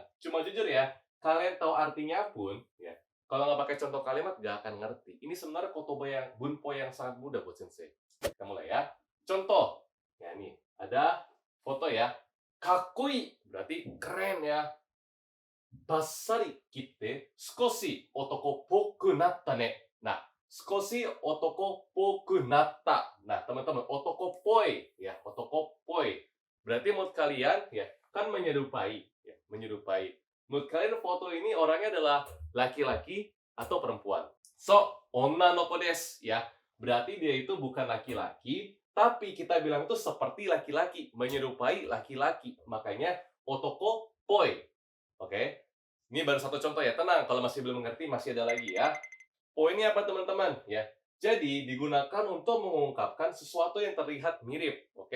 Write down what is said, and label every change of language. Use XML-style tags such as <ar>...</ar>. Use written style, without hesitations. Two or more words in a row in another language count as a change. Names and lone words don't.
<id>Cuma jujur ya, kalian tahu artinya pun, ya, kalau nggak pakai contoh kalimat nggak akan ngerti. Ini sebenarnya kotoba yang bunpo yang sangat mudah buat sensei. Kita mulai ya. Contoh, ya nih ada foto ya. Kakui berarti keren ya.</id> <ja>ばっさり切って少し男っぽくなったね. Nah, 少し男っぽくなった.</ja> <id>Nah, teman-teman,</id> <ja>男っぽい</ja> <id>ya,</id> <ja>男っぽい.</ja> <id>Berarti menurut kalian ya, kan menyerupai ya, menyerupai. Menurut kalian foto ini orangnya adalah laki-laki atau perempuan?</id> <ja>そう、女の子です ya.</ja> <id>Berarti dia itu bukan laki-laki, tapi kita bilang itu seperti laki-laki, menyerupai laki-laki. Makanya</id> <ja>男っぽい.</ja> <id>Oke. Ini baru satu contoh ya, tenang kalau masih belum mengerti masih ada lagi ya. Poinnya apa teman-teman? Ya, jadi digunakan untuk mengungkapkan sesuatu yang terlihat mirip, oke?</id>